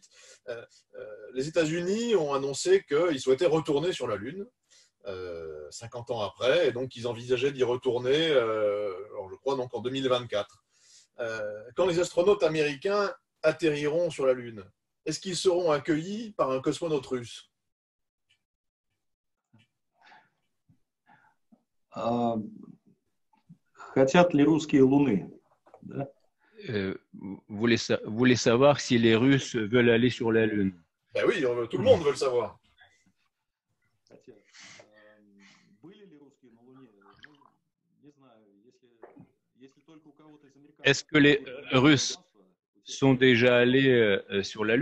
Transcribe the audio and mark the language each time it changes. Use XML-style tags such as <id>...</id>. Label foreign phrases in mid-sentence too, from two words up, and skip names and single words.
<fr>Les États-Unis ont annoncé qu'ils souhaitaient retourner sur la Lune 50 ans après, et donc ils envisageaient d'y retourner, alors je crois, donc en 2024. Quand les astronautes américains atterriront sur la Lune, est-ce qu'ils seront accueillis par un cosmonaute russe ?</fr> <ru>Хотят ли русские Луны? Да?</ru> <fr>Vous voulez savoir si les Russes veulent aller sur la Lune? Ben oui, tout le monde veut le savoir. Est-ce que les Russes sont déjà allés sur la Lune?</fr>